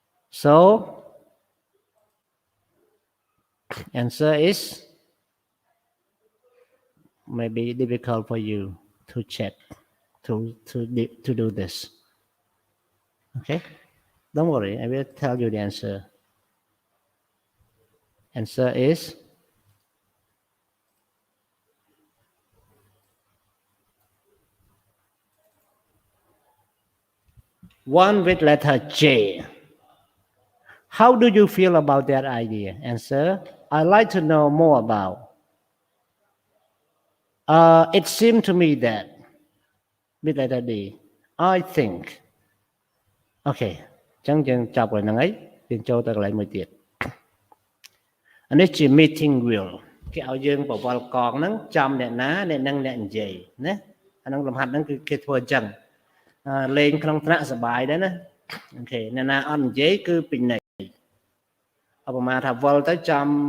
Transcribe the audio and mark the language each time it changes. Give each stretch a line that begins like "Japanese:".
English: so answer is maybe difficult for you to check to do this okay don't worry I will tell you the answer is one with letter J. How do you feel about that idea? Answer, I'd like to know more about. It seemed to me that with letter D, I think
Khmer: Okay អញ្ចឹងយើងចាប់ហើយហ្នឹងហើយយើងចូលទៅកន្លែងមួយទៀតអានេះជា meeting wheel គេឲ្យយើងបវល់កងហ្នឹងចំអ្នកណាអ្នកនឹងអ្នកនិយាយណាអាហ្នឹងលំហាត់ហ្នឹងគឺគេធ្វើអញ្ចឹងលេងក្នុងថ្នាក់សប្បាយដែរណាអូខេអ្នកណាអត់និយាយគឺពេញន័យឧបមាថាវល់ទៅចំ